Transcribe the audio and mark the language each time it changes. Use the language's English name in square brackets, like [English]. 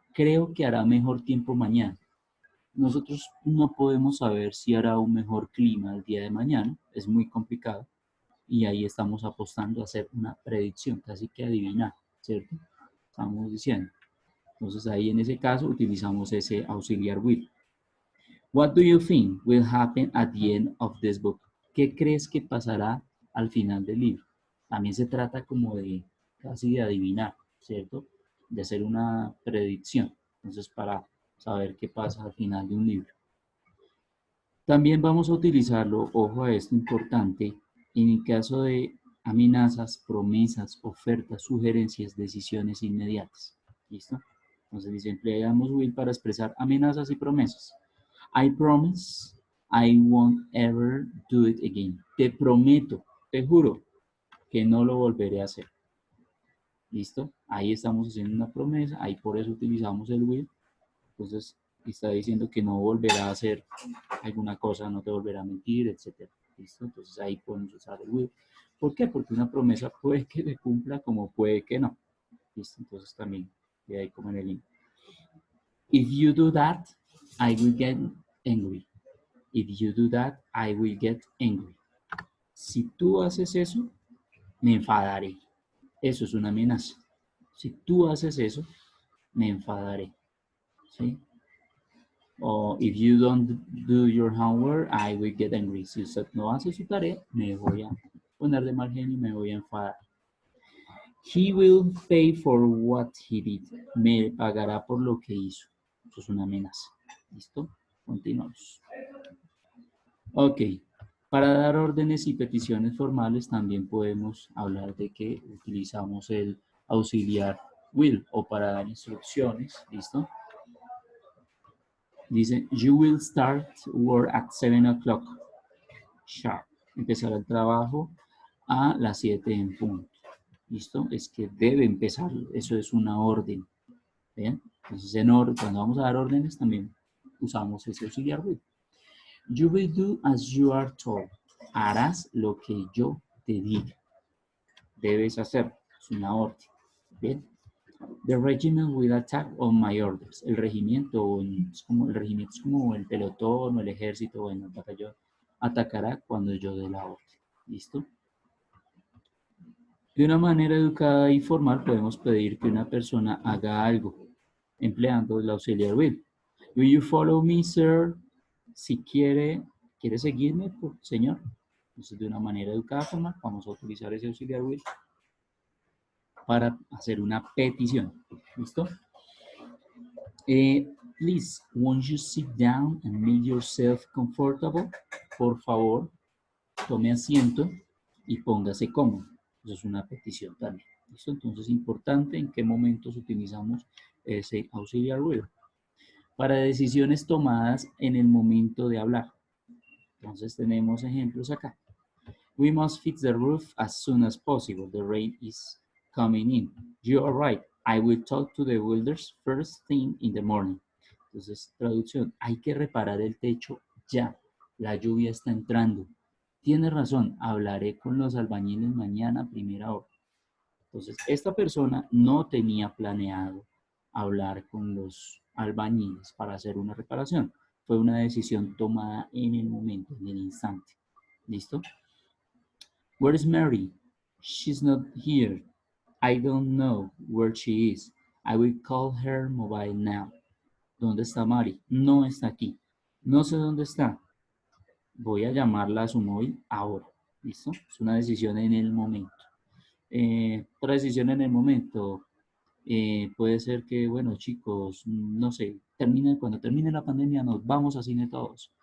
[Spanish] Creo que hará mejor tiempo mañana. Nosotros no podemos saber si hará un mejor clima el día de mañana. Es muy complicado. Y ahí estamos apostando a hacer una predicción, casi que adivinar, ¿cierto? Estamos diciendo. Entonces ahí en ese caso utilizamos ese auxiliar will. [English] What do you think will happen at the end of this book? [Spanish] ¿Qué crees que pasará al final del libro? También se trata como de casi de adivinar, ¿cierto? De hacer una predicción. Entonces para saber qué pasa al final de un libro. También vamos a utilizarlo, ojo a esto importante, en el caso de amenazas, promesas, ofertas, sugerencias, decisiones inmediatas. ¿Listo? Entonces empleamos will para expresar amenazas y promesas. [English] I promise I won't ever do it again. [Spanish] Te prometo, te juro que no lo volveré a hacer. ¿Listo? Ahí estamos haciendo una promesa, ahí por eso utilizamos el will. Entonces está diciendo que no volverá a hacer alguna cosa, no te volverá a mentir, etc. ¿Listo? Entonces ahí podemos usar el will. ¿Por qué? Porque una promesa puede que se cumpla como puede que no. ¿Listo? Entonces también queda ahí como en el link. [English] If you do that, I will get angry. If you do that, I will get angry. [Spanish] Si tú haces eso, me enfadaré. Eso es una amenaza. Si tú haces eso, me enfadaré. ¿Sí? [English] O if you don't do your homework, I will get angry. [Spanish] Si usted no hace su tarea, me voy a poner de mal genio y me voy a enfadar. [English] He will pay for what he did. [Spanish] Me pagará por lo que hizo. esto es una amenaza. ¿Listo? Continuamos. Ok. Para dar órdenes y peticiones formales también podemos hablar de que utilizamos el auxiliar will o para dar instrucciones. ¿Listo? [English] Dice, you will start work at 7 o'clock sharp. [Spanish] Empezará el trabajo a las 7 en punto. ¿Listo? Es que debe empezar. Eso es una orden. ¿Bien? Entonces, cuando vamos a dar órdenes también usamos ese auxiliar will. [English] You will do as you are told. [Spanish] Harás lo que yo te diga. Debes hacer. Es una orden. Bien. [English] The regiment will attack on my orders. [Spanish] El regimiento es como el pelotón o el ejército o el batallón. Atacará cuando yo dé la orden. ¿Listo? De una manera educada y formal podemos pedir que una persona haga algo, empleando el auxiliar will. [English] Will you follow me, sir? [Spanish] Si quiere seguirme, señor. Entonces, de una manera educada, formal, vamos a utilizar ese auxiliar will para hacer una petición. ¿Listo? [English] Please, won't you sit down and make yourself comfortable? [Spanish] Por favor, tome asiento y póngase cómodo. Eso es una petición también. ¿Listo? Entonces, es importante en qué momentos utilizamos ese auxiliar will. Para decisiones tomadas en el momento de hablar. Entonces, tenemos ejemplos acá. [English] We must fix the roof as soon as possible. The rain is coming in. You are right. I will talk to the builders first thing in the morning. [Spanish] Entonces, traducción. Hay que reparar el techo ya. La lluvia está entrando. Tiene razón. Hablaré con los albañiles mañana a primera hora. Entonces, esta persona no tenía planeado hablar con los albañiles para hacer una reparación. Fue una decisión tomada en el momento, en el instante. [English] ¿Listo? Where is Mary? She's not here. I don't know where she is. I will call her mobile now. [Spanish] ¿Dónde está Mary? No está aquí. No sé dónde está. Voy a llamarla a su móvil ahora. ¿Listo? Es una decisión en el momento. Otra decisión en el momento. Puede ser que, bueno, chicos, no sé, cuando termine la pandemia nos vamos a cine todos.